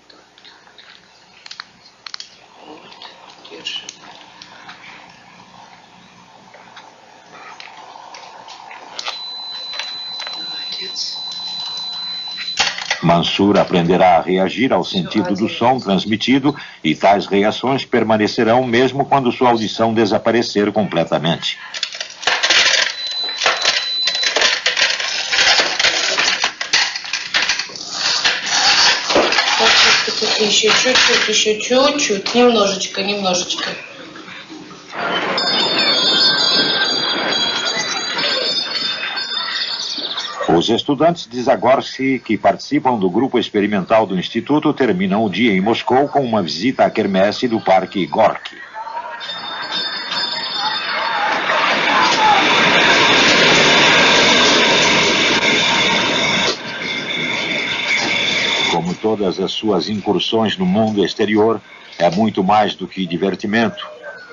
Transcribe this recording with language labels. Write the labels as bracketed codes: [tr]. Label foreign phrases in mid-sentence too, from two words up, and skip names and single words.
[pt] Mansur aprenderá a reagir ao sentido do som transmitido e tais reações permanecerão mesmo quando sua audição desaparecer completamente. [ru] Еще чуть-чуть, немножечко. [pt] Os estudantes de Zagorsky que participam do grupo experimental do Instituto terminam o dia em Moscou com uma visita à quermesse do Parque Gorky. Como todas as suas incursões no mundo exterior, é muito mais do que divertimento.